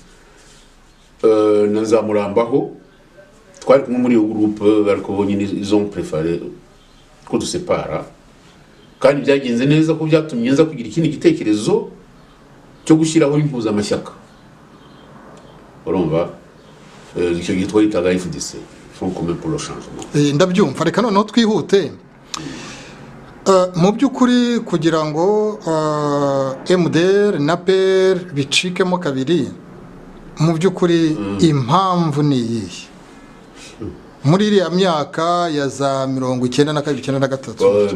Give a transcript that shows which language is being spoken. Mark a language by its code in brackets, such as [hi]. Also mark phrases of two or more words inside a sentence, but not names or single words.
[rw] na Nzamurambaho twari kumwe muri iyo groupe ariko bonyine [fr] ils ont préféré [rw] ko dusepara kandi byagenze neza ko byatumye nza kugira ikindi gitekerezo cyo gushyiraho impuza amashyaka urumva icyo gitwa yitaga FDC Front Commun pour le Changement ndabyumva reka noneho twihute mu by'ukuri kugira ngo MDR na PL bicikemo kabiri mu by'ukuri impamvu ni iyihe muri iriya myaka ya za 1992-93